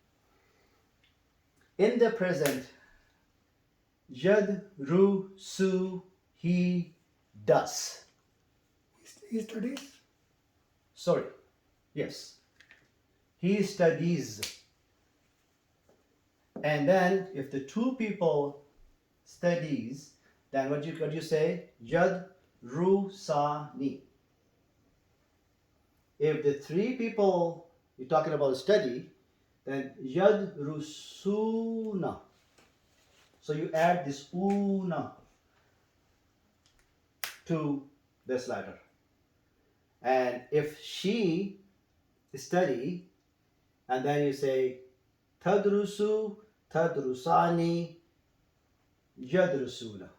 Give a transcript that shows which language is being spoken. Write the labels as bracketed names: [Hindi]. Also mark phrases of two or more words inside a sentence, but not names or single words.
[English] In the present, [Arabic] يَدْ رُ سُ, [English] he does. He studies. Sorry, yes. He studies. And then if the two people studies, then what you say? [Arabic] Yad, رُ سَا نِ. [English] If the three people, you're talking about study, then yad, [Arabic] ru, سُو نَ. [English] So you add this una to this letter. And if she study, and then you say [Arabic] تَدْرُسُ تَدْرُسَانِ يَدْرُسُونَ.